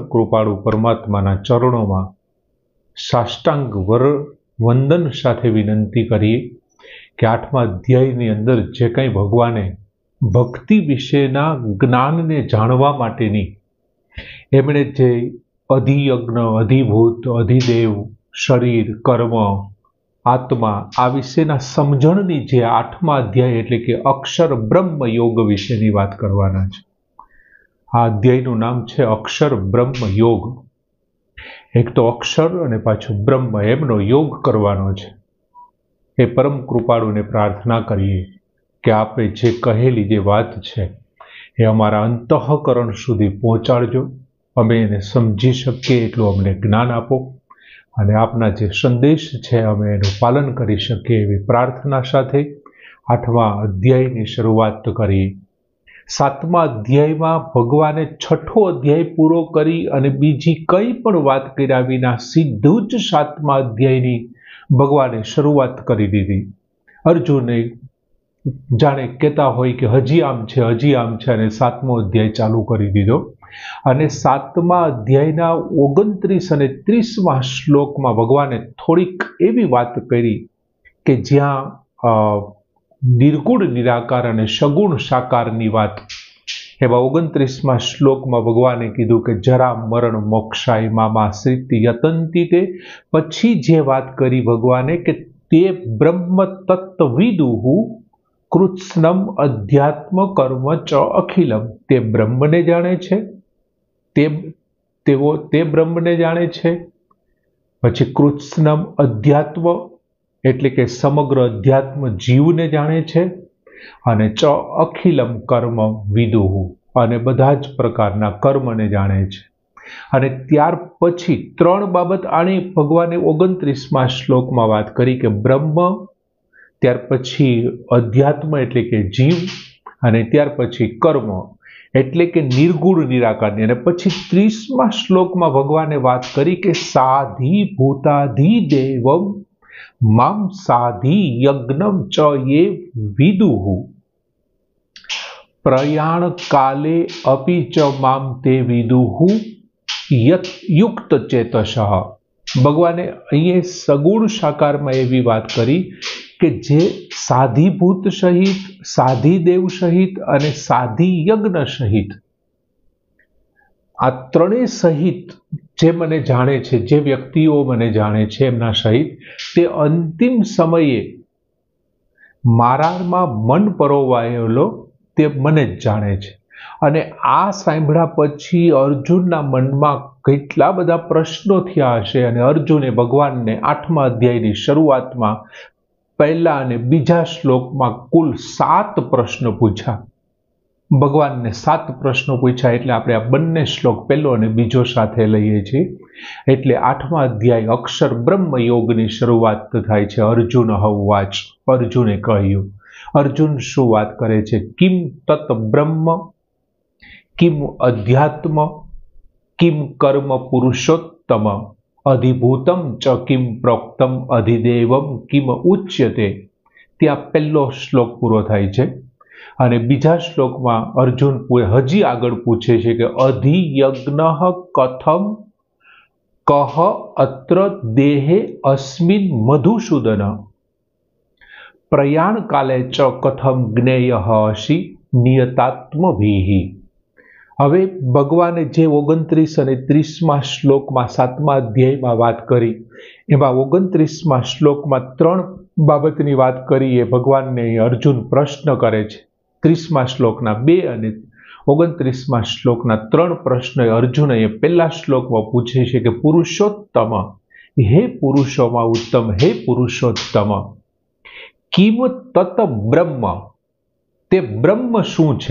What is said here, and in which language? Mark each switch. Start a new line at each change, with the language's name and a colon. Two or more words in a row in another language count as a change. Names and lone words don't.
Gujarati: કૃપાળુ પરમાત્માના ચરણોમાં સાષ્ટાંગ વંદન સાથે વિનંતી કરીએ કે 8મા અધ્યાયની અંદર જે કંઈ ભગવાને ભક્તિ વિશેના જ્ઞાનને જાણવા માટેની એમણે જે અધિયજ્ઞ, અધિભૂત, અધિદેવ, શરીર, કર્મ, આત્મા આ વિશેના સમજણની જે 8મા અધ્યાય એટલે કે અક્ષર બ્રહ્મ યોગ વિશેની વાત કરવાના છે। આ અધ્યાયનું નામ છે અક્ષર બ્રહ્મ યોગ। એક તો અક્ષર અને પાછો બ્રહ્મ એમનો યોગ કરવાનો છે। એ પરમ કૃપાળુને પ્રાર્થના કરીએ કે આપે જે કહેલી જે વાત છે એ અમારા અંતઃકરણ સુધી પહોંચાડજો, અમે એને સમજી શકીએ એટલું અમને જ્ઞાન આપો અને આપના જે સંદેશ છે અમે એનું પાલન કરી શકીએ એવી પ્રાર્થના સાથે 8મા અધ્યાયની શરૂઆત કરીએ। 7મા અધ્યાયમાં ભગવાને 6ઠ્ઠો અધ્યાય પૂરો કરી અને બીજી કોઈ પણ વાત કર્યા વિના સીધું જ 7મા અધ્યાયની ભગવાને શરૂઆત કરી દીધી। અર્જુને જાણે કહેતા હોય કે હજી આમ છે અને 7મો અધ્યાય ચાલુ કરી દીધો અને 7મા અધ્યાયના 29 અને 30મા શ્લોકમાં ભગવાને થોડીક એવી વાત કરી કે જ્યાં નિર્ગુણ નિરાકાર અને સગુણ સાકારની વાત એવા 29મા શ્લોકમાં ભગવાને કીધું કે
Sanskrit: जरा मरण मोक्षाय मामाश्रित्य यतन्ति ते।
Gujarati: પછી જે વાત કરી ભગવાને કે
Sanskrit: ते ब्रह्म तत्त्वविदुः कृत्स्नम अध्यात्म कर्म च अखिलम।
Gujarati: તે બ્રહ્મને જાણે છે, તે બ્રહ્મને જાણે છે। પછી
Sanskrit: कृत्स्नम अध्यात्म
Gujarati: એટલે કે સમગ્ર અધ્યાત્મ જીવને જાણે છે અને
Sanskrit: च अखिलम कर्म विदुः
Gujarati: અને બધા જ પ્રકારના કર્મને જાણે છે। અને ત્યાર પછી 3 બાબત આની ભગવાને 29મા શ્લોકમાં વાત કરી કે બ્રહ્મ, ત્યાર પછી અધ્યાત્મ એટલે કે જીવ અને ત્યાર પછી કર્મ એટલે કે નિર્ગુણ નિરાકારની। અને પછી 30મા શ્લોકમાં ભગવાને વાત કરી કે
Sanskrit: साधी भूताधिदेवम माम साधी यज्ञम च ये विदुः प्रयाण काले अपि च माम ते विदुः युक्त चेतसः।
Gujarati: ભગવાને અહીંયા સગુણ સાકારમાં એવી વાત કરી કે જે સાધિભૂત સહિત, સાધિદેવ સહિત અને સાધિ યજ્ઞ સહિત આ ત્રણેય સહિત જે મને જાણે છે, જે વ્યક્તિઓ મને જાણે છે એમના સહિત, તે અંતિમ સમયે મારામાં મન પરોવાયેલો તે મને જ જાણે છે। અને આ સાંભળ્યા પછી અર્જુનના મનમાં કેટલા બધા પ્રશ્નો થયા હશે અને અર્જુને ભગવાનને 8મા અધ્યાયની શરૂઆતમાં પહેલા અને બીજા શ્લોકમાં કુલ 7 પ્રશ્નો પૂછ્યા। ભગવાનને 7 પ્રશ્નો પૂછ્યા એટલે આપણે આ બંને શ્લોક પહેલો અને બીજો સાથે લઈએ છીએ। એટલે 8મા અધ્યાય અક્ષર બ્રહ્મ યોગની શરૂઆત થાય છે। અર્જુન હવાચ, અર્જુને કહ્યું। અર્જુન શું વાત કરે છે?
Sanskrit: किम् तत् ब्रह्म, किम् अध्यात्मम्, किम कर्म पुरुषोत्तम, अधिभूतम च किम प्रोक्तम, अधिदेवम किम उच्यते।
Gujarati: ત્યાં પહેલો શ્લોક પૂરો થાય છે અને બીજા શ્લોકમાં અર્જુન હજી આગળ પૂછે છે કે
Sanskrit: अधियज्ञः कथम कह अत्र देहे अस्मिन् मधुसूदन, प्रयाण काले च कथम ज्ञेयः असि नियतात्मभिः।
Gujarati: હવે ભગવાને જે 29 અને 30મા શ્લોકમાં 7મા અધ્યાયમાં વાત કરી એમાં 29મા શ્લોકમાં 3 બાબતની વાત કરી એ ભગવાનને અર્જુન પ્રશ્ન કરે છે। 30મા શ્લોકના 2 અને 29મા શ્લોકના 3 પ્રશ્નો અર્જુને પહેલા શ્લોકમાં પૂછે છે કે પુરુષોત્તમ, હે પુરુષોમાં ઉત્તમ, હે પુરુષોત્તમ,
Sanskrit: किम् तत् ब्रह्म,
Gujarati: તે બ્રહ્મ શું છે?